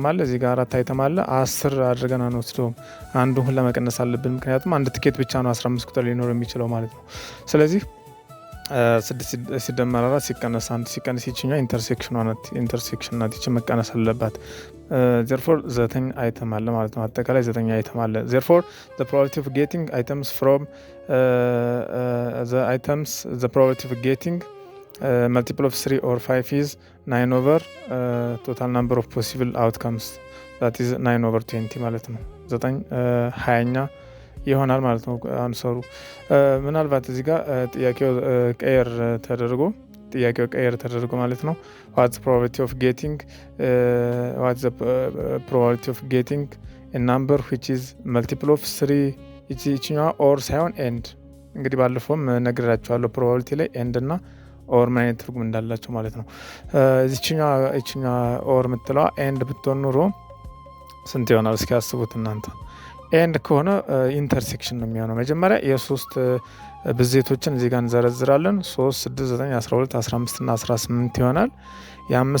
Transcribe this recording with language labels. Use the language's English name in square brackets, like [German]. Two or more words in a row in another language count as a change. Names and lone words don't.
[Amharic] አለ እዚህ ጋር 4 አይተም አለ 10 አድርገን አንወስደውም። አንዱን ሁላ መቀነስ አለብን ምክንያቱም አንድ ቲኬት ብቻ ነው 15 ቁጥር ሊኖር የሚችለው ማለት ነው። ስለዚህ 6 ሲደመር 4 ሲቀነስ 1 ሲቀነስ ይችኛው ኢንተርሴክሽን ናት ይች መቀነስ አለባት። therefore 9 አይተም አለ ማለት ነው። አጠቃላይ 9 አይተም አለ። [English] therefore the probability of getting items from the probability of getting multiple of 3 or 5 is 9 over total number of possible outcomes that is 9/20 [Amharic] ማለት ነው። 9 20ኛ ይሆናል ማለት ነው አንሰሩ። ምናልባት እዚህ ጋር ጥያቄው ቀየር ተደርጎ ማለት ነው [English] what's the probability of getting a number which is multiple of 3 [Amharic] ይችኛዋ ኦር ሳይሆን ኤንድ እንግዲህ ባለፈውም ነግራችኋለሁ ፕሮባቢሊቲ ላይ ኤንድ እና ኦር ምን አይነት ትርጉም እንዳላቸው ማለት ነው። ይችኛዋ ኦር የምትለዋ ኤንድ ብትሆን ኑሮ ስንት ይሆናል እስኪ አስቡት እናንተ። ኤንድ ከሆነ ኢንተርሴክሽን ነው የሚሆነው። መጀመሪያ የሶስት ብዜቶችን እዚህ ጋር እንዘረዝራለን 3 6 9 12 15 እና 18 ይሆናል። የ5